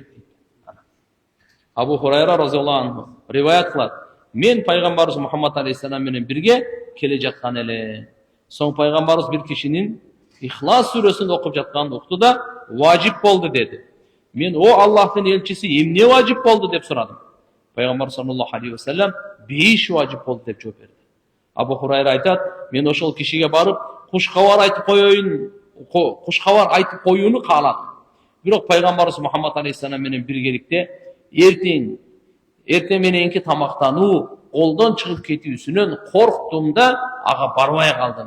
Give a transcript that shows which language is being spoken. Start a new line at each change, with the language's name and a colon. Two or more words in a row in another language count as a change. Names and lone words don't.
Kyrgyz: Абу Хурайра
Arabic: رضي الله عنه
Kyrgyz: риваят кылат. Мен пайгамбарыбыз Мухаммад алейхиссалам менен бирге келе жаткан элем. Соң пайгамбарыбыз бир кишинин Ихлас сүрөсүн окуп жатканын укту да, важип болду деди. Мен о Аллахтын элчиси, эмне важип болду деп сурадым. Пайгамбар
Arabic: صلى الله عليه وسلم
Kyrgyz: беш важип болду деп жооп берди. Абу Хурайра айтат, мен ошол кишиге барып, кушкабар айтып коюуну кааладым. Бирок пайгамбарыбыз Мухаммад алейхиссалам менен биргеликте эртең мененки тамактануу, колдон чыгып кетүүсүнөн корктум да ага барбай калдым.